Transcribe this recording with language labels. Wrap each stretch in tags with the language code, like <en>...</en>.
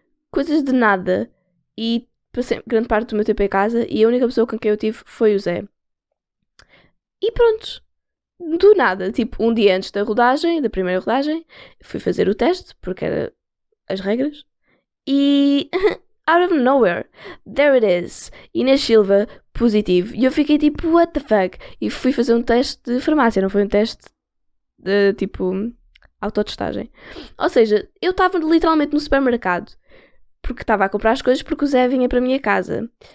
<pt>Coisas de nada. E passei grande parte do meu tempo em casa e a única pessoa com quem eu tive foi o Zé. E pronto, do nada, tipo, um dia antes da primeira rodagem, fui fazer o teste, porque era as regras, e</pt> <en>out of nowhere, there it is.</en> <pt>Inês Silva, positivo. E eu fiquei tipo,</pt> <en>what the fuck?</en> <pt>E fui fazer um teste de farmácia, não foi um teste de tipo autotestagem. Ou seja, eu estava literalmente no supermercado porque estava a comprar as coisas porque o Zé vinha para a minha casa.</pt>